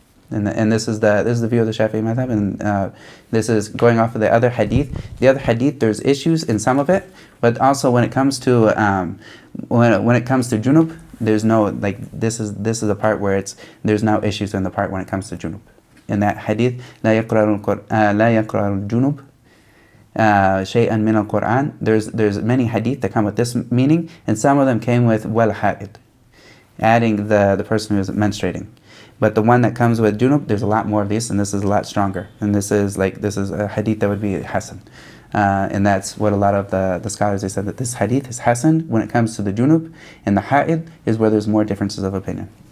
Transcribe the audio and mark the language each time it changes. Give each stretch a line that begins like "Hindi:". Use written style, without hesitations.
English: And this is the view of the Shafi'i madhab, and this is going off of the other hadith. The other hadith, there's issues in some of it, but also when it comes to when it comes to junub, there's no, like, this is the part where there's no issues in the part when it comes to junub. In that hadith,
Arabic: لا يقرأ الجنوب شيئا من القرآن.
English: There's many hadith that come with this meaning, and some of them came with wal ha'id, adding the person who is menstruating. But the one that comes with junub, there's a lot more of these, and this is a lot stronger. And this is a hadith that would be hasan. And that's what a lot of the scholars, they said that this hadith is hasan when it comes to the junub, and the ha'id is where there's more differences of opinion.